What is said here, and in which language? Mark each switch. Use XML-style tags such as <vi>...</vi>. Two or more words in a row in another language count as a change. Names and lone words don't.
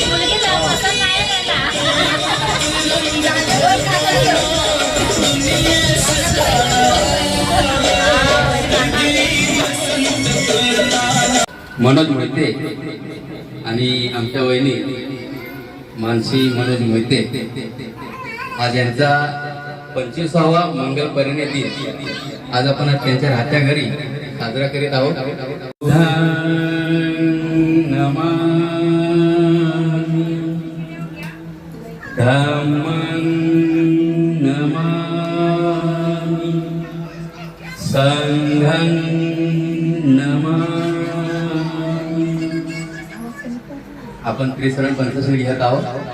<mr>मनोज मोहिते आणि आमच्या वहिनी मानसी मनोज मोहिते, आज यांचा 25वा मंगल परिणय दिन आज आपण त्यांच्या राहत्या घरी साजरा करीत आहोत.</mr> <pi>धम्मं नमामि संघं नमामि.</pi> <mr>आपण त्रिसरण पंचसरण घेत आहोत.</mr>